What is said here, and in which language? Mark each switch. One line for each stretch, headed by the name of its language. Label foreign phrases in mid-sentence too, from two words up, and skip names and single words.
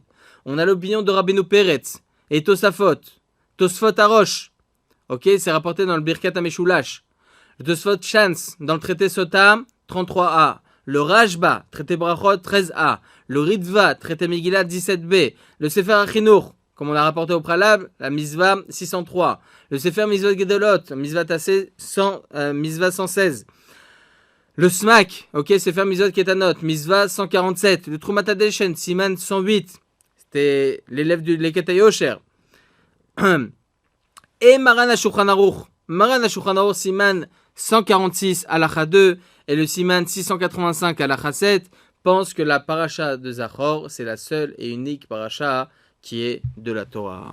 French: On a l'opinion de Rabbeinu Peretz et Tosafot Arosh. Ok, c'est rapporté dans le Birkat HaMeshulash. Le Tosafot Shans dans le traité Sota 33a. Le Rashba, traité Brachot 13a. Le Ritva, traité Megillah 17b. Le Sefer HaChinuch, comme on l'a rapporté au préalable, la Misva 603. Le Sefer Mizvot Gedolot, Misva Tassé, Misva 116. Le Smak, ok, Sefer Mizvot Ketanot, Misva 147. Le Trumat HaDeshen, Siman 108. C'était l'élève du Leket HaYosher. Et Maran HaShulchan Aruch. Maran HaShulchan Aruch, Siman 146, Halacha 2. Et le Siman 685, Halacha 7. pense que la paracha de Zachor, c'est la seule et unique paracha qui est de la Torah.